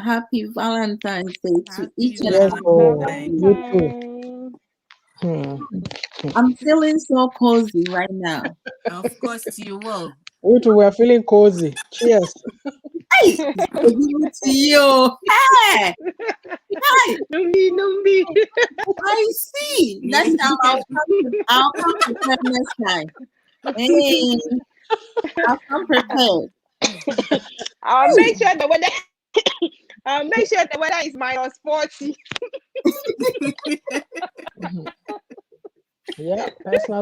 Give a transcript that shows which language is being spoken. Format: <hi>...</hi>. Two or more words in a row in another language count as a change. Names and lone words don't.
<en>Happy Valentine's Day to each Happy and Yes, every one oh, of Valentine's. you. you too. Valentine. Hmm. I'm feeling so cozy right now. Of course you will. We too, we're feeling cozy. Cheers. Hey, good to you. Hey, hey. Numbi, numbi. I see. Next time Yeah. I'll come prepared next time. Hey, I'll come prepared. I'll Hey, make sure the weather. I'll make sure the weather is -40. Mhm. Yeah, personal</en>